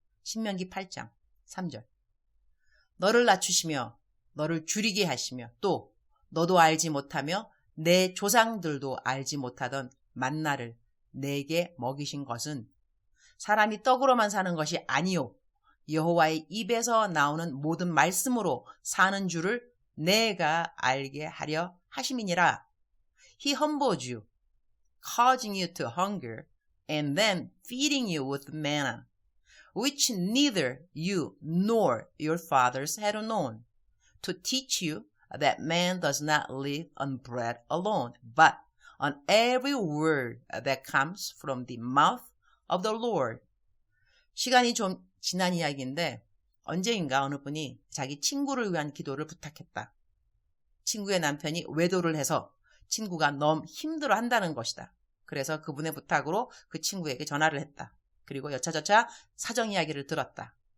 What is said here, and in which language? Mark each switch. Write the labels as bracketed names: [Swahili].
[Korean] 신명기 8장 3절. 너를 낮추시며 너를 줄이게 하시며 또 너도 알지 못하며 내 조상들도 알지 못하던 만나를 내게 먹이신 것은 사람이 떡으로만 사는 것이 아니요 여호와의 입에서 나오는 모든 말씀으로 사는 줄을 내가 알게 하려 하심이니라. [English] He humbled you, causing you to hunger, and then feeding you with manna, which neither you nor your fathers had known, to teach you that man does not live on bread alone, but on every word that comes from the mouth of the Lord. [Korean] 시간이 좀 지난 이야기인데 언제인가 어느 분이 자기 친구를 위한 기도를 부탁했다. 친구의 남편이 외도를 해서 친구가 너무 힘들어한다는 것이다. 그래서 그분의 부탁으로 그 친구에게 전화를 했다. 그리고 여차저차 사정 이야기를 들었다.